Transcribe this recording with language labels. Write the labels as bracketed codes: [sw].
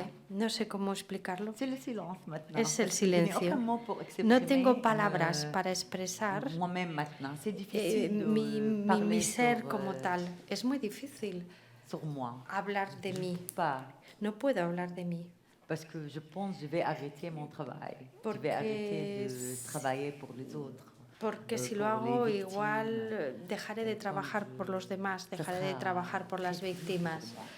[es] No sé cómo explicarlo. Es el silencio. No tengo palabras para expresar mi ser como tal. Es muy difícil hablar de mí. No puedo hablar de mí. [fr] Parce que je pense que je vais arrêter mon travail. Je vais arrêter de travailler pour les autres. [es] Porque si lo hago, igual dejaré de trabajar por los demás, dejaré de trabajar por las víctimas.